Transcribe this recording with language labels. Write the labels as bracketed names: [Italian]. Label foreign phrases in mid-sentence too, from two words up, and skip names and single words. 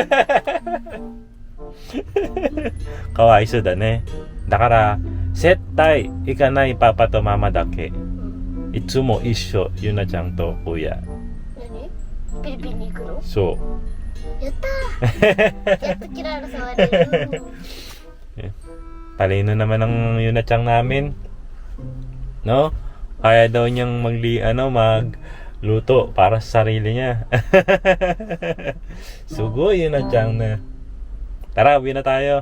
[Japanese] かわいそうだね。だから絶対行かないパパとママだけ。いつも一緒ゆなちゃんと親。何？ピリピリに行くの？そうやったー。やっとキララ触れる。 [Filipino] Talino naman ng Yunachang namin. No? Kaya daw niyang magluto para sa sarili niya. Sugo Yunachang na. Tara, uwi na tayo.